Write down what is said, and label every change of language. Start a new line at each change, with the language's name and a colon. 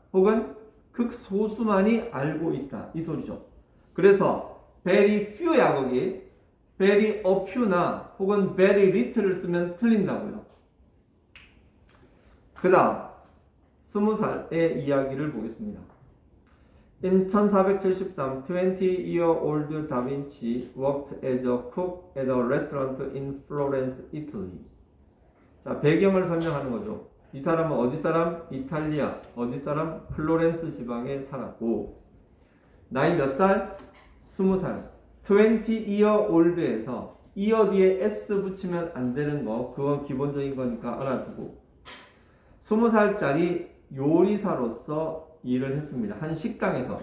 Korean: 혹은 극소수만이 알고 있다. 이 소리죠. 그래서 very few야 거기. very a few나 혹은 very little를 쓰면 틀린다고요. 그 다음 20살의 이야기를 보겠습니다.
English: In 1473, 20-year-old Da Vinci worked as a cook at a restaurant in Florence, Italy.
Korean: 자, 배경을 설명하는 거죠. 이 사람은 어디 사람? 이탈리아. 어디 사람? 플로렌스 지방에 살았고 나이 몇 살? 20살. 20-year-old에서 year 뒤에 s 붙이면 안 되는 거, 그건 기본적인 거니까 알아두고 20살짜리 요리사로서 일을 했습니다. 한 식당에서.